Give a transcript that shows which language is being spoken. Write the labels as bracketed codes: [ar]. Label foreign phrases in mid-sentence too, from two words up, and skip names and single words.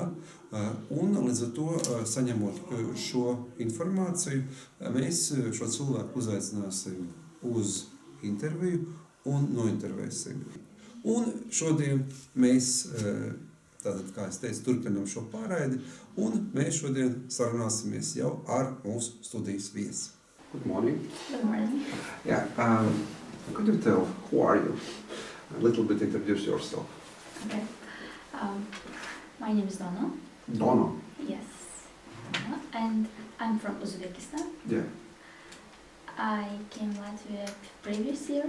[lv] Un līdz ar to, saņemot šo informāciju, mēs šo cilvēku uzaicināsim uz interviju un nointervēsim. Un šodien mēs, tātad, kā es teicu, turpinām šo pārraidi, un mēs šodien sarunāsimies jau ar mūsu studijas viesi. [en] Good morning. Good morning. Yeah, could you tell who are you? A little bit introduce yourself. Okay. My name is Dono. Dono. Yes. And I'm from Uzbekistan. Yeah. I came to Latvia previous year.